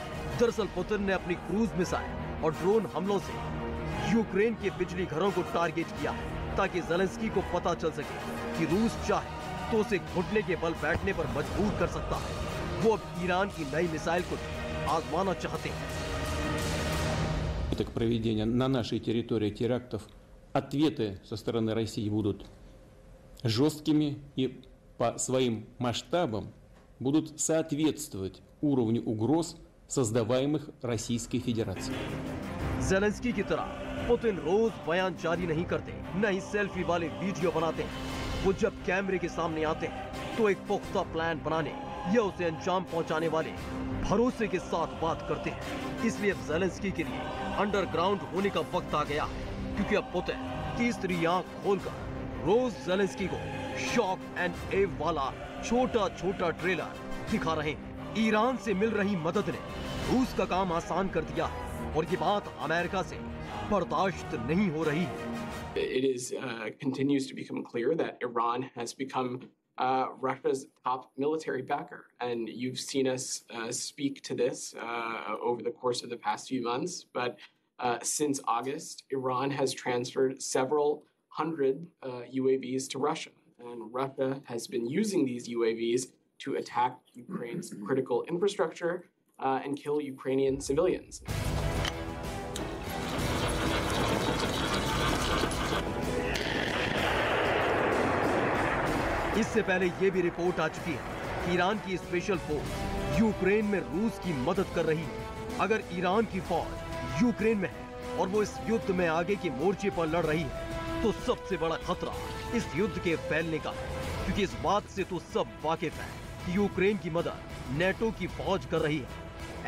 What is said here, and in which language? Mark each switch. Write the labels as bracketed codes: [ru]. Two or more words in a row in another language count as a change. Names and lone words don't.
[hi] दरअसल पुतिन ने अपनी [en] cruise missile [hi] और ड्रोन हमलों से यूक्रेन के बिजली घरों को टारगेट किया है, ताकि ज़ेलेंस्की को पता चल सके कि रूस चाहे तो उसे घुटने के बल बैठने पर मजबूर कर सकता है। वो अब ईरान की नई मिसाइल को आजमाना चाहते हैं। [ru] К проведению на нашей территории терактов ответы со стороны России будут жесткими и по своим масштабам будут соответствовать уровню угроз, создаваемых Российской Федерацией. [hi] ज़ेलेंस्की की तरह पुतिन रोज बयान जारी नहीं करते, न ही सेल्फी वाले वीडियो बनाते हैं। वो जब कैमरे के सामने आते हैं तो एक पुख्ता प्लान बनाने या उसे अंजाम पहुंचाने वाले भरोसे के साथ बात करते हैं। इसलिए अब ज़ेलेंस्की के लिए अंडरग्राउंड होने का वक्त आ गया है, क्योंकि अब पुतिन तीसरी आंख खोलकर रोज ज़ेलेंस्की को [en] shock and awe [hi] वाला छोटा छोटा ट्रेलर दिखा रहे हैं। ईरान से मिल रही मदद ने रूस का काम आसान कर दिया है और ये बात अमेरिका से बर्दाश्त नहीं हो रही है। [en] It continues to become clear that Iran has become Russia's top military backer, and you've seen us speak to this over the course of the past few months. But since August, Iran has transferred several hundred UAVs to Russia, and Russia has been using these UAVs to attack Ukraine's critical infrastructure and kill Ukrainian civilians. [hi] इससे पहले ये भी रिपोर्ट आ चुकी है कि ईरान की स्पेशल फोर्स यूक्रेन में रूस की मदद कर रही है। अगर ईरान की फौज यूक्रेन में है और वो इस युद्ध में आगे के मोर्चे पर लड़ रही है, तो सबसे बड़ा खतरा इस युद्ध के फैलने का है, क्योंकि इस बात से तो सब वाकिफ है कि यूक्रेन की मदद नेटो की फौज कर रही है।